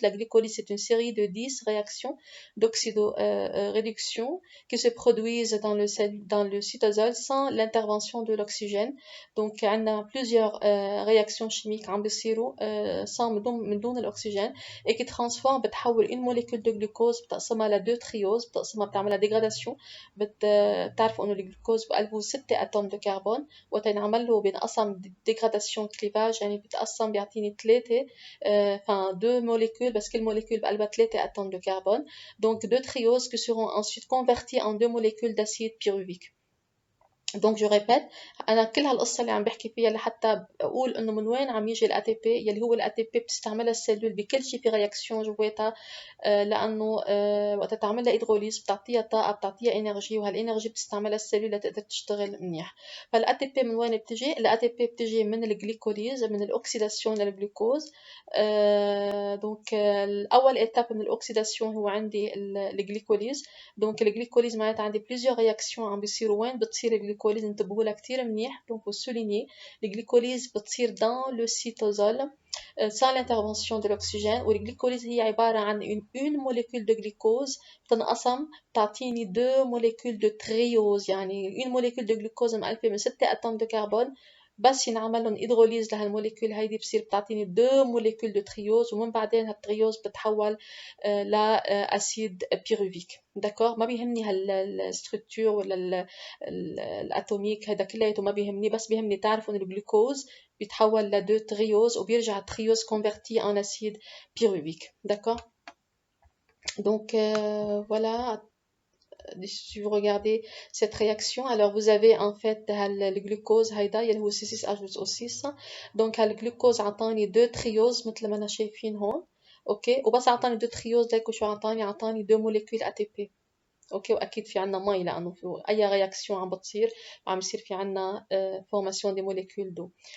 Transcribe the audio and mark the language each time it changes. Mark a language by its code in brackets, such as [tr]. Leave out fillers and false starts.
[fr] La glycolyse c'est une série de 10 réactions d'oxydoréduction qui se produisent dans le cytosol sans l'intervention de l'oxygène. Donc on a plusieurs réactions chimiques [ar] عم بيصيروا [fr] sans [ar] من دون الأكسجين [fr] et qui transforment [ar] بتحول [fr] une molécule de glucose [ar] بتقسمها لدو [fr] triose [ar] بتقسمها بتعملها [fr] dégradation. [ar] بتعرفوا انه الجلوكوز بقلبه 6 اتوم دو كربون وقت ينعمل له بينقسم [fr] dégradation clivage [ar] يعني بتقسم بيعطيني 3 enfin 2 molécules بس كل molécule بقلبها 3 اتوم دو كربون. [fr] Donc deux trioses qui seront ensuite convertis en 2 molécules d'acide pyruvique. [ar] Donc je répète انا كل هالقصه اللي عم بحكي فيها لحتى اقول انه من وين عم يجي الATP يلي هو الATP بتستعملها السيلول بكل شيء في رياكسيون جواتها لانه وقت تعملها هيدروليز بتعطيها طاقه بتعطيها انرجي وهالانرجي بتستعملها السيلول لتقدر تشتغل منيح. فالATP من وين بتجي؟ الATP بتجي من الجليكوليز من الاكسيداسيون للجلوكوز. دونك الاول ايتاب من الاكسيداسيون هو عندي الجليكوليز. دونك الجليكوليز معناتها عندي بليزيور رياكسيون عم بيصيروا وين بتصير الجليكوليز انتبهوا لها كثير منيح. دونك وسوليني الجليكوليز بتصير [fr] dans le cytosol sans l'intervention de l'oxygène. [ar] والجليكوليز هي عبارة عن [fr] une molécule de glucose [ar] بتنقسم تعطيني [fr] 2 molécules de triose. [ar] يعني [fr] une molécule de glucose [ar] مألفة من 6 اتوم [fr] de carbone [ar] بس ينعمل لهم هيدروليز لهالموليكول هيدي بصير بتعطيني 2 موليكول دو تريوز ومن بعدين هالتريوز بتحول لاسيد بيروفيك. داكور ما بيهمني هالستركتور ولا الاتوميك هذا كلياته ما بيهمني بس بيهمني تعرفوا ان الجلوكوز بيتحول ل 2 تريوز وبيرجع التريوز كونفرتي ان اسيد بيروفيك. [fr] داكور donc voilà. Si vous regardez cette réaction, alors vous avez en fait le glucose [ar] هيدا اللي هو [fr] C6H6. donc [ar] الجلوكوز عطاني 2 تريوز مثل ما انا شايفين هون. اوكي وبس عطاني 2 تريوز ليكو شو عطاني 2 موليكول ATP. اوكي واكيد في عنا مي لانه في اي رياكسيون عم بتصير عم يصير في عنا فورماسيون دي موليكول دو.